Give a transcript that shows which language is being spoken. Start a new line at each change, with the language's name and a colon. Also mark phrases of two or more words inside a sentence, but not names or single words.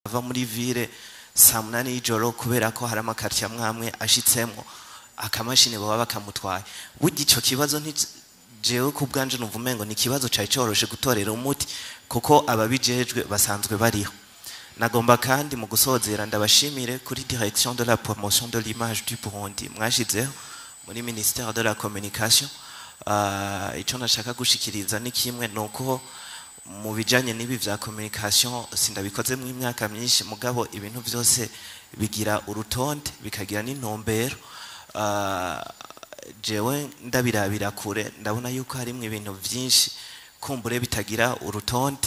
Rundi: ava muri ville saa munani y'ijoro kubera ko hari amakartier amwe ashitsemo akamashini baba bakamutwaye. Burya ico kibazo jewe ku bwanje numva umengo ni kibazo cari coroshe gutorera umuti kuko ababijejwe basanzwe bariho. Nagomba kandi mu gusozera ndabashimire kuri
French: direction de la promotion de l'image du Burundi
Rundi: mwashizeho muri
French: ministère de la communication.
Rundi: Ico nashaka gushikiriza ni kimwe nuko mu bijanye n'ibi vya communication sindabikoze mu imyaka myinshi mugabo ibintu byose bigira urutonde bikagira n'intumbero. Jewe ndabirabira kure ndabona yuko harimo ibintu byinshi kumbure bitagira urutonde.